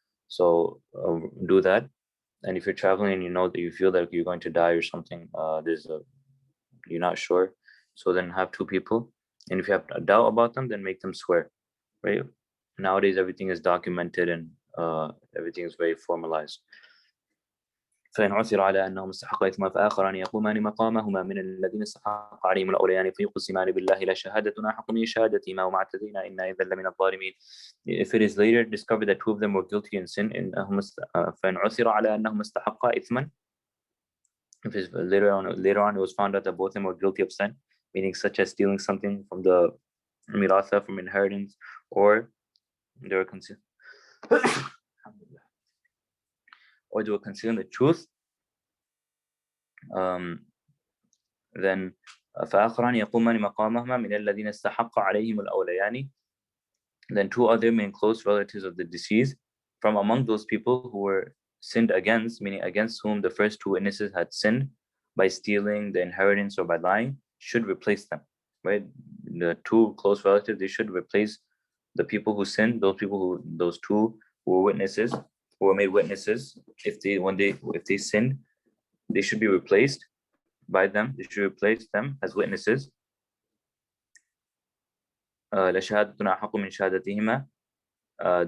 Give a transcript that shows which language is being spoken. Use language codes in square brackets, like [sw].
[en] So do that. And if you're traveling and you know that you feel that you're going to die or something, you're not sure, so then have two people. And if you have a doubt about them, then make them swear, right? Nowadays everything is documented and everything is very formalized. [ar] فإن عثر على أنهم استحقا إثما فآخران يقومان مقامهما من الذين استحق عليهم الأوليان فيقسمان بالله لا شهادتنا حق من شهادتهما وما اعتدينا إنا إذا لمن الظالمين. [en] If it is later discovered that two of them were guilty in sin, [ar] فإن عثر على أنهم استحقا إثما, [en] if it's later on it was found out that both of them were guilty of sin, meaning such as stealing something from the miratha, from inheritance, or they were concealing the truth, then [ar] فآخران يقومان مقامهما من الذين استحق عليهم الأوليان, [en] then two other main close relatives of the deceased from among those people who were sinned against, meaning against whom the first two witnesses had sinned by stealing the inheritance or by lying, should replace them, right? The two close relatives, they should replace the people who sinned, those two who were witnesses, who were made witnesses. If they sinned, they should be replaced by them. They should replace them as witnesses. [ar] لشهادتنا حق من شهادتهما.